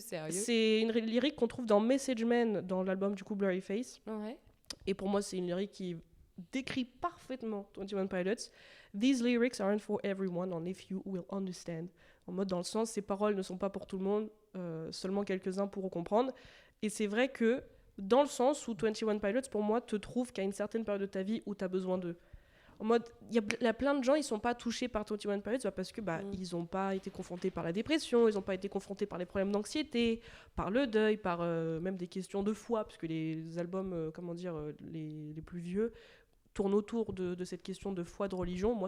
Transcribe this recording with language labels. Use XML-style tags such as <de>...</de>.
<fr>c'est une lyrique qu'on trouve dans Message Man, dans l'album du coup Blurry Face. Et pour moi, c'est une lyrique qui décrit parfaitement 21 Pilots.</fr> <en>These lyrics aren't for everyone, only few will understand.</en> <fr>En mode, dans le sens, ces paroles ne sont pas pour tout le monde, seulement quelques-uns pourront comprendre. Et c'est vrai que, dans le sens où 21 Pilots, pour moi, te trouve qu'à une certaine période de ta vie où tu as besoin d'eux. En mode, il y a plein de gens, ils sont pas touchés par 21 Pilots parce que ils ont pas été confrontés par la dépression, ils ont pas été confrontés par les problèmes d'anxiété, par le deuil, par même des questions de foi, parce que les albums, les plus vieux tournent autour de cette question de foi, de religion.</fr>